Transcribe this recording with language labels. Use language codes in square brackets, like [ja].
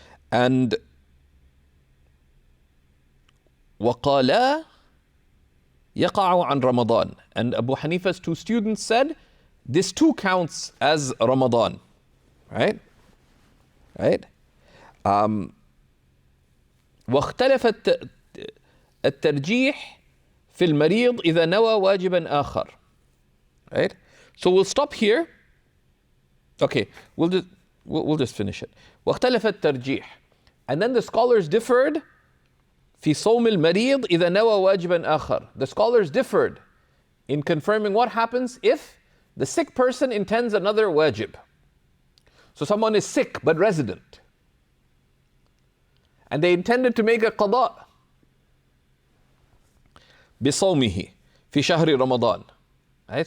[en] And [ar] وقالا يقع عن رمضان, [en] and Abu Hanifa's two students said this too counts as Ramadan. Right? Right? [ar] واختلف الترجيح في المريض إذا نوى واجبا آخر. [en] Right? So we'll stop here. Okay, we'll just finish it. [ar] واختلف الترجيح, [en] and then the scholars differed [ar] في صوم المريض إذا نوى واجبا آخر. [en] The scholars differed in confirming what happens if the sick person intends another wajib. So someone is sick but resident, and they intended to make a qada [ar] بصومه في شهر رمضان. [en] Right?